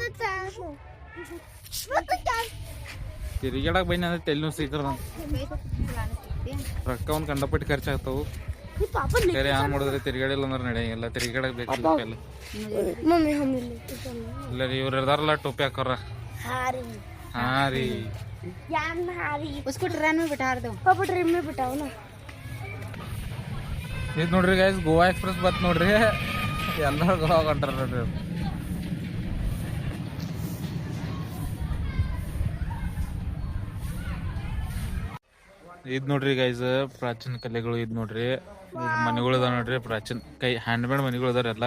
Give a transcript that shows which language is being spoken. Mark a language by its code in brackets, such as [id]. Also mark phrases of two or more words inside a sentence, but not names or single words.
[kn] ತಿರುಗಾಡಕ್ ಬೈನ ಅಂದ್ರೆ ತೆಲ್ ಸಿಗ್ತಾರ. ರೊಕ್ಕ ಒಂದು ಕಂಡಪಟ್ಟು ಖರ್ಚಾಗ್ತಾವು. ಬೇರೆ ಏನ್ ಮಾಡಿದ್ರೆ ತಿರುಗಾಡಿಲ್ಲ ಅಂದ್ರೆ ನಡೆಯಂಗಿಲ್ಲ. ತಿರುಗಾಡಕ್ ಬೇಕು ಎಲ್ಲ. ಇಲ್ಲ ರೀ ಇವ್ರು ಇದಾರಲ್ಲ ಟೋಪಿ ಹಾಕೋರ. ಹಾ ರೀ [hi] उसको ट्रेन में बिठा दो. पापा ट्रेन में बिठाओ ना. [kn] ಇದು ನೋಡ್ರಿ ಗೈಸ್ ಗೋವಾ ಎಕ್ಸ್ಪ್ರೆಸ್ ಬತ್ ನೋಡ್ರಿ ಎಲ್ಲರೂ ಗೋವಾ ಹೊಂಟಾರ ನೋಡ್ರಿ. ಇದ್ ನೋಡ್ರಿ ಗೈಸ್ ಪ್ರಾಚೀನ ಕಲೆಗಳು. ಇದ್ ನೋಡ್ರಿ ಮನೆಗಳು ಅದಾವ ನೋಡ್ರಿ, ಪ್ರಾಚೀನ [en] hand made [kn] ಮನೆಗಳು ಅದಾರ ಎಲ್ಲ.